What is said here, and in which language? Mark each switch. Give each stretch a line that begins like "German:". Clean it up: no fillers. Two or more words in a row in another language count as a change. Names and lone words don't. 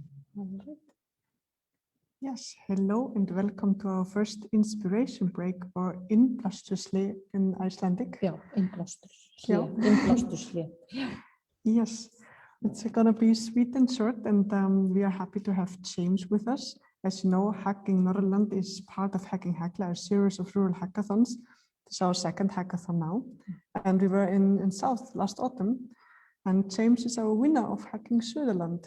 English: All right. Yes, hello and welcome to our first inspiration break, or innblásturshlé in Icelandic.
Icelandic: Já, innblásturshlé. Já. Innblásturshlé.
English: Yes, it's gonna be sweet and short, and we are happy to have James with us. As you know, Hacking Norrland is part of Hacking Hekla, a series of rural hackathons. This is our second hackathon now, and we were in South last autumn, and James is our winner of Hacking Söderland.